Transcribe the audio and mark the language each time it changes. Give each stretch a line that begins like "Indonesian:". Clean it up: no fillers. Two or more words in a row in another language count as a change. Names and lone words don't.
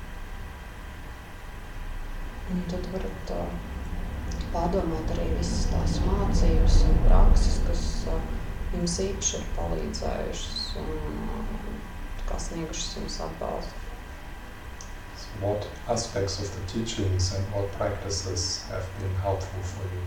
Latvian: Un tad varat pārdomāt arī visas tās mācības un prakses, kas jums īpaši ir palīdzējušas un kā sniegušas jums atbalstu.
English: So what aspects of the teachings and what practices have been helpful for you?